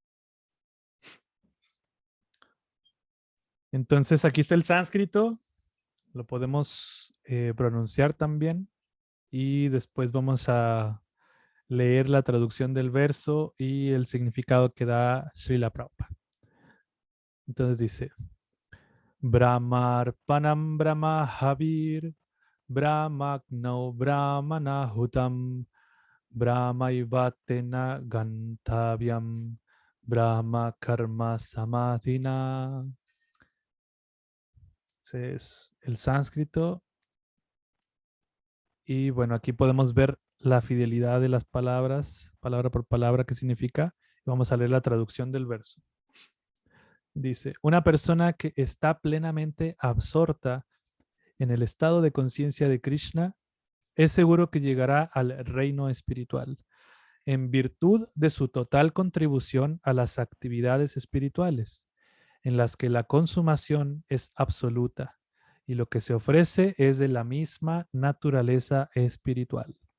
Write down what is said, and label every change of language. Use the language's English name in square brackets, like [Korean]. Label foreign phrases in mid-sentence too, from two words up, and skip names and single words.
[Spanish] Entonces, aquí está el sánscrito. Lo podemos pronunciar también. Y después vamos a leer la traducción del verso y el significado que da Srila Prabhupada. Entonces dice, [Sanskrit] Brahmarpanam Brahmahavir Brahmaknau Brahmanahutam Brahmaivatena Gantavyam Brahma Karma Samadhina. [Spanish] Ese es el sánscrito. Y bueno, aquí podemos ver la fidelidad de las palabras, palabra por palabra, qué significa. Vamos a leer la traducción del verso. Dice, una persona que está plenamente absorta en el estado de conciencia de Krishna es seguro que llegará al reino espiritual en virtud de su total contribución a las actividades espirituales, en las que la consumación es absoluta y lo que se ofrece es de la misma naturaleza espiritual.